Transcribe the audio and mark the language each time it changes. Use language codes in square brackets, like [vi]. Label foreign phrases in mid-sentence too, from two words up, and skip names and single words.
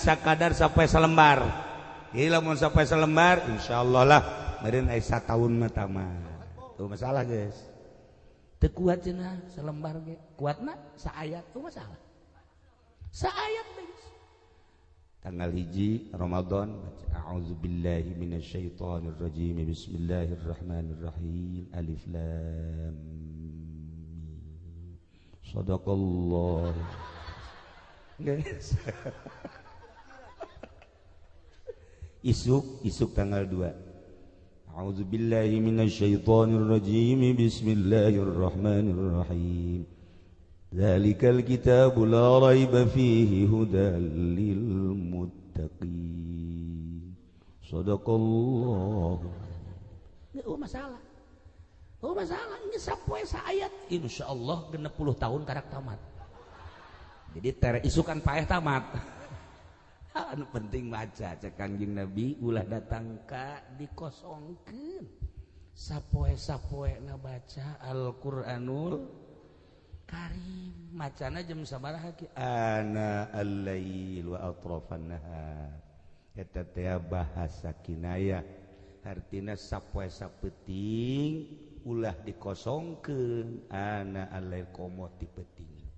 [su] sakadar sampai salembar jadi lamun sampai salembar insyaallah lah meureun aya sataun mah tamat tuh masalah guys teu kuat cenah salembar ge kuatna saayat tuh masalah saayat guys tanggal 1 Ramadan baca [ar] أعوذ بالله من الشيطان الرجيم بسم الله الرحمن الرحيم ألف لام ميم صدق الله guys [su] isuk tanggal 2 [ar] أعوذ بالله من الشيطان الرجيم بسم الله الرحمن الرحيم ذلك الكتاب لا ريب فيه هدى للمتقين. [su] Shadaqallah. Masalah. Masalah ini sapoe saayat insyaallah 60 tahun karak tamat. Jadi tere isukan paeh tamat. Anu penting maca cek Kangjeng Nabi ulah datang ka dikosongkeun. Sapoe-sapoe na baca Al-Qur'anul Karim macana jam sabaraha ki [ar] آناء الليل وأطراف النهار [su] eta teh bahasa kinayah artina sapoe sapeting ulah dikosongkeun [ar] آناء الليل [su] komo ti peuting